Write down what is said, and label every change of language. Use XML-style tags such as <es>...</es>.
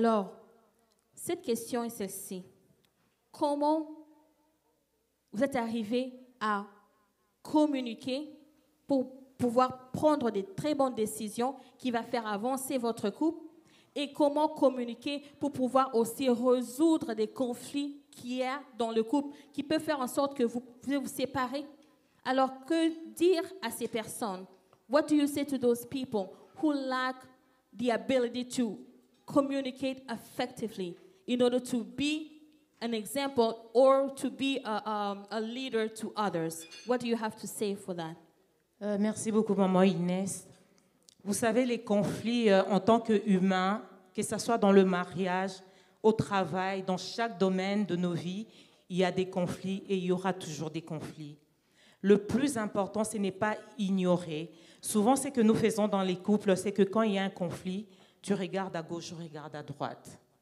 <fr>Alors, cette question est celle-ci. Comment vous êtes arrivé à communiquer pour pouvoir prendre des très bonnes décisions qui vont faire avancer votre couple? Et comment communiquer pour pouvoir aussi résoudre des conflits qu'il y a dans le couple qui peuvent faire en sorte que vous pouvez vous séparer? Alors, que dire à ces personnes?</fr> <en>What do you say to those people who lack the ability to communicate effectively in order to be an example or to be a leader to others? What do you have to say for that?</en> <fr>Merci beaucoup, maman Inès. Vous savez, les conflits en tant qu'humains, que ce soit dans le mariage, au travail, dans chaque domaine de nos vies, il y a des conflits et il y aura toujours des conflits. Le plus important, ce n'est pas ignorer. Souvent, ce que nous faisons dans les couples, c'est que quand il y a un conflit, tu regardes à gauche, je regarde à droite.</fr>